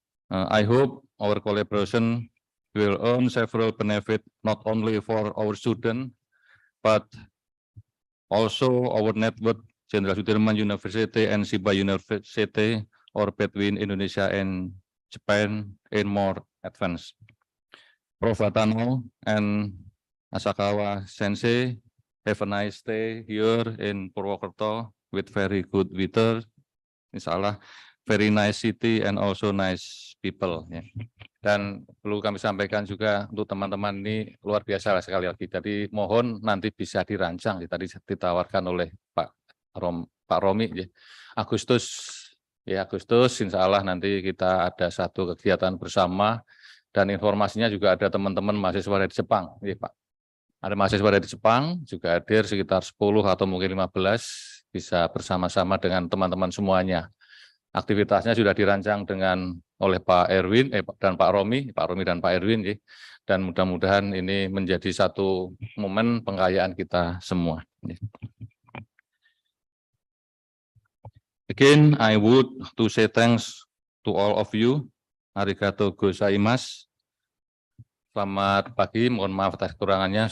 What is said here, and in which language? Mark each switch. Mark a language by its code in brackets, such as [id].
[en] I hope our collaboration will earn several benefits, not only for our students, but also our network, Jenderal Sudirman University and Chiba University, or between Indonesia and Japan in more advance. Prof. Watano and Asakawa Sensei, have a nice day here in Purwokerto with very good weather. Inshallah, very nice city and also nice people. Yeah. [id] Dan perlu kami sampaikan juga untuk teman-teman ini luar biasa sekali lagi. Jadi mohon nanti bisa dirancang, tadi ditawarkan oleh Pak Romi, ya. Agustus, insya Allah nanti kita ada satu kegiatan bersama dan informasinya juga ada teman-teman mahasiswa dari Jepang, ya Pak. Ada mahasiswa dari Jepang juga hadir sekitar 10 atau mungkin 15 bisa bersama-sama dengan teman-teman semuanya. Aktivitasnya sudah dirancang oleh Pak Erwin dan Pak Romi dan Pak Erwin, ya. Dan mudah-mudahan ini menjadi satu momen pengayaan kita semua. Ya. [en] Again, I would to say thanks to all of you. [ja] Arigato gozaimasu. [id] Selamat pagi, mohon maaf atas kekurangannya.